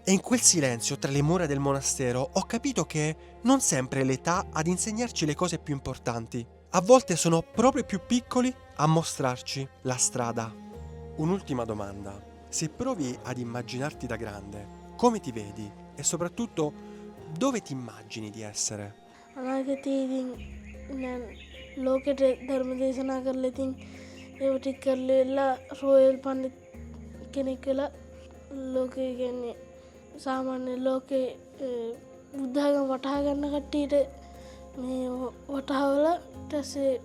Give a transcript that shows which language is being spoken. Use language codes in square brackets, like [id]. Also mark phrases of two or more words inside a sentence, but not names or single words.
[it] E in quel silenzio tra le mura del monastero ho capito che non sempre è l'età ad insegnarci le cose più importanti. A volte sono proprio i più piccoli a mostrarci la strada. Un'ultima domanda. Se provi ad immaginarti da grande, come ti vedi? E soprattutto, dove ti immagini di essere? [si] අනාගතයේදී දැන් ලෝකෙට ධර්ම දේශනා කරලා ඉතින් ඒව ටික කරලා රොයල් පණ්ඩිත් කෙනෙක් වෙලා ලෝකේ කියන්නේ සාමාන්‍ය ලෝකේ බුද්ධාගම වටහා ගන්න කට්ටියට මේ වටහාවලා ඊට පස්සේ